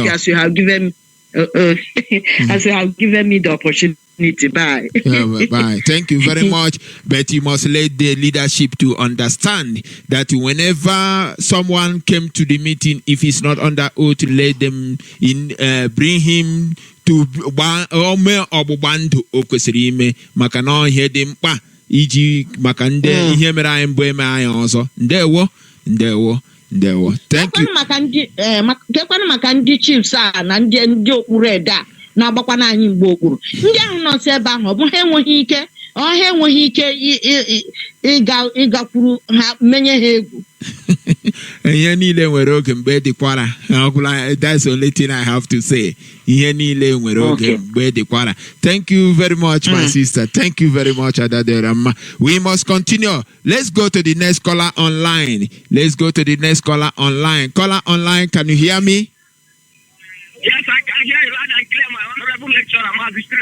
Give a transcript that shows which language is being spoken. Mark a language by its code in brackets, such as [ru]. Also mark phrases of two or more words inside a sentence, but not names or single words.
[en] Thank you, as you have given as you have given me the opportunity. Bye. Bye. Thank you very much. But you must let the leadership to understand that whenever someone came to the meeting, if he's not under oath, let them bring him to [ig] ome ọgbụgbandụ o kwesịrị ime maka na ihe dị mkpa iji maka ndị ihe mere anyị mbụ eme anyị ọzọ. Ndewo. [en] Thank you. [ig] Kekwanụ maka ndị chiefs a na ndị okpuru ede a na-agbakwana anyị mgbe okpuru. Ndị ahụ nọ si ebe ahụ ọ bụ ha enweghị ike ịgakwuru ha, menye ha egwu. Ihe niile nwere oge mgbe dịkwara. [en] That's the only thing I have to say. [ig] Ihe niile nwere oge mgbe dịkwara. [en] Thank you very much, my sister. Thank you very much, Adaderama. We must continue. Let's go to the next caller online. Let's go to the next caller online. Caller online, can you hear me? Yes, I can hear you loud and clear, my honorable lecturer, Mazi.